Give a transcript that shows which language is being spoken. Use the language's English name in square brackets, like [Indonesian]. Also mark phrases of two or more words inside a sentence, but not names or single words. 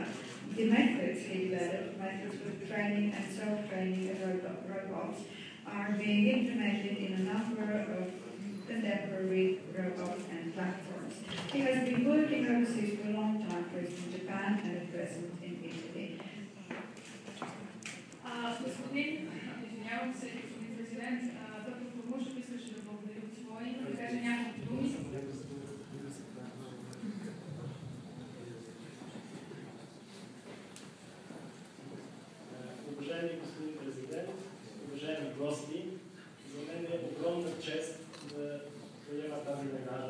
[English] The methods he developed, methods for training and self-training of robots, are being implemented in a number of contemporary robots and platforms. He has been working overseas for a long time, first in Japan and at present in Italy. [Bulgarian] Извинявам се, господин президент, доктор Кормушев искаше да благодаря от своя име, да каже няколко думи. Уважаеми господин президент, уважаеми гости, за мен е огромна чест да приема тази награда.